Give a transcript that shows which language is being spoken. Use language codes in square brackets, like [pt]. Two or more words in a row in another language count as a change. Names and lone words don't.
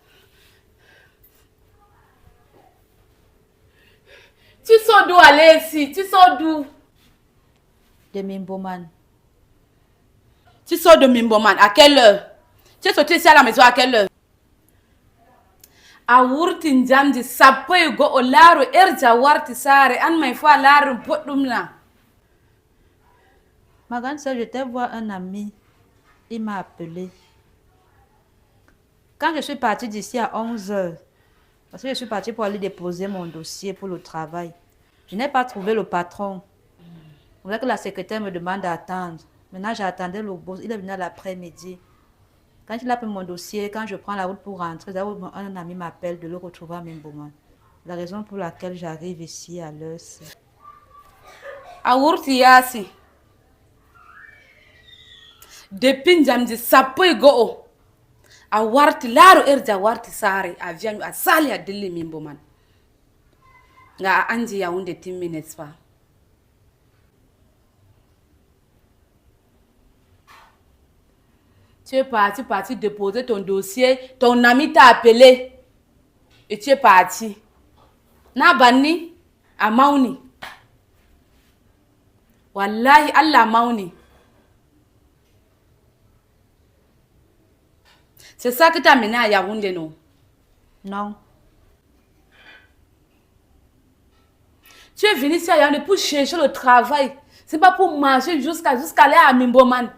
[fr] Tu sors d'où aller ici? Tu sors d'où? De Mimboman. Tu sors de Mimboman. À quelle heure? Tu es sorti ici à la maison à quelle heure? [ff] A wurti njamdi sappo e go'o laaro erja warti saare an may fo a laari boɗɗum na. [fr] Ma grande soeur, je t'ai voir un ami. Il m'a appelé. Quand je suis partie d'ici à 11h, parce que je suis partie pour aller déposer mon dossier pour le travail, je n'ai pas trouvé le patron. On voulait que la secrétaire me demande d'attendre. Maintenant, j'attendais le boss. Il est venu à l'après-midi. Quand il a pris mon dossier, quand je prends la route pour rentrer, un ami m'appelle de le retrouver à Mimboman. La raison pour laquelle j'arrive ici à l'heure, c'est... [ff] A wurti yaasi. Depuis njamdi sappo e go'o a warti laaro erja warti saare a wiyan a sali a dilli Mimboman. Nga a andi Yaoundé timmi, [fr] n'est-ce pas? Tu es parti déposer ton dossier, ton ami t'a appelé et tu es parti. [ff] Na banni a mauni. Wallahi Allah mauni. [fr] C'est ça que t'as amené à Yaoundé, non? Non. Tu es venu ici à Yaoundé pour chercher le travail. C'est pas pour marcher jusqu'à aller à Mimboman.